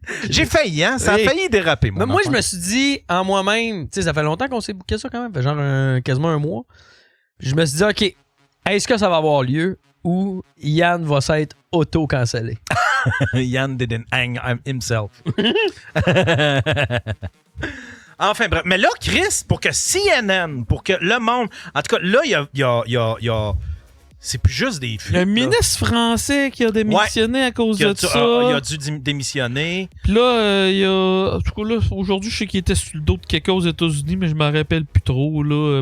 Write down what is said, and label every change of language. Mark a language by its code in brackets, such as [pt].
[fr] J'ai failli, hein? Ça a failli déraper, Mais moi, je me suis dit en moi-même, tu sais, ça fait longtemps qu'on s'est booké ça quand même, fait genre quasiment un mois. Puis je me suis dit, OK, est-ce que ça va avoir lieu ou Yann va s'être auto-cancellé? [en] Yann didn't hang himself. [fr] Enfin, bref. Mais là, Chris, pour que CNN, pour que le monde. En tout cas, là, il y a c'est plus juste des fuites. Le ministre français qui a démissionné à cause de ça. Il a dû démissionner. Puis là, il y a. En tout cas, là, aujourd'hui, je sais qu'il était sur le dos de quelqu'un aux États-Unis, mais je m'en rappelle plus trop. Là.